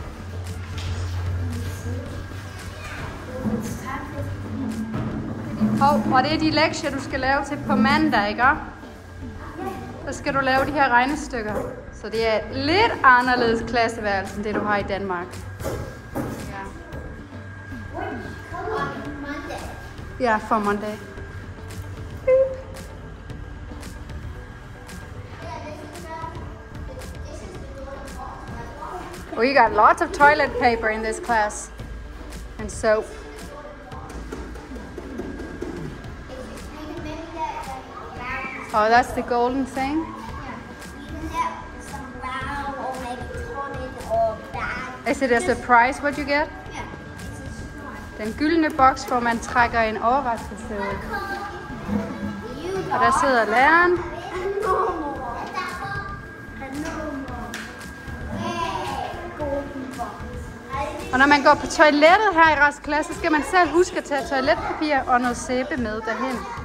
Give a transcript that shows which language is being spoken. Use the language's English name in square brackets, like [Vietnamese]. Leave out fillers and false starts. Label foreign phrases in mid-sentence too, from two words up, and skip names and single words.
[Danish] Og det er de lektier, du skal lave til på mandag, ikke? Så skal du lave de her regnestykker. Så det er lidt anderledes klasseværelse, end det du har i Danmark. [English] Ja, for Monday. We got lots of toilet paper in this class and soap. Oh, that's the golden thing? Is it a surprise what you get? [Danish] Den gyldne boks, hvor man trækker en overraskelse ud. Og der sidder læreren. Og når man går på toilettet her i Rask klasse, så skal man selv huske at tage toiletpapir og noget sæbe med derhen.